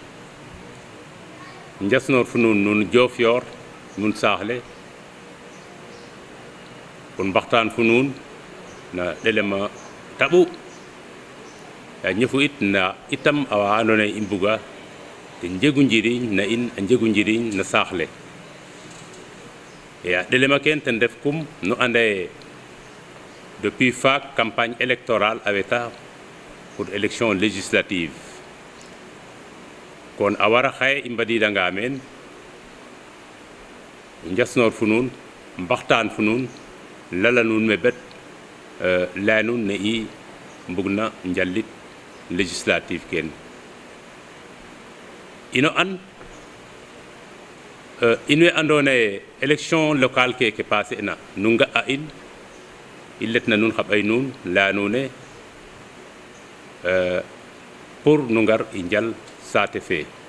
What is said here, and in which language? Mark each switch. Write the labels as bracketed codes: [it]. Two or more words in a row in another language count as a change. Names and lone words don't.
[srr] njasnoor fu nun Diofior nun Saaxle pour mbaxtaan fu nuun na ɗelema taɓu ya ñëfu it na itam awa andoona yee i mbuga te njegu njiriñ na in a njegu njiriñ na Saaxle ya ɗelema ken ten ref kum nu anda ye depuis faak [fr] campagne électorale [srr] a weta pour [fr] élection législative [srr] kon a wara xaye i mbadiidanga meen i njasnoor fu nuun mbaxtaan fu nuun lala nun me bet laya nun ne i mbugna njallit législative ken ino an in we andoona ye [fr] élection locale [srr] keke passer na nu nga a in i letna nun xa ɓay nuun laya nuune pour nu ngar i njal saate fe